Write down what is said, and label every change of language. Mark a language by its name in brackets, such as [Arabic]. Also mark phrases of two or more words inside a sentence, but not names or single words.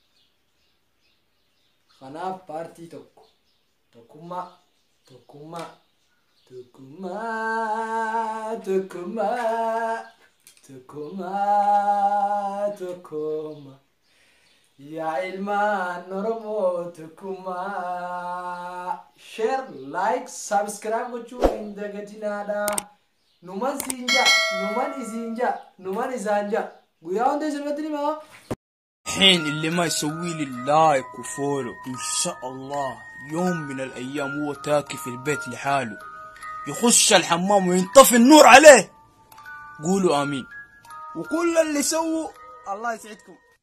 [Oromo] kanaaf paartii tokko tokkummaa tokkummaa tokkummaa tokkummaa tokkummaa tokkummaa yaa ilmaan Oromoo tokkummaa [English] share like subscribe [Oromo] gochuu hin dagatinaadha numan siinja numan isinja numan isanja guyyaa hunda isin wajjin himaa [Arabic] حين اللي ما يسوي لي لايك وفولو ان شاء الله يوم من الايام هو تاكي في البيت لحاله يخش الحمام وينطفي النور عليه. قولوا امين. وكل اللي سووا الله يسعدكم.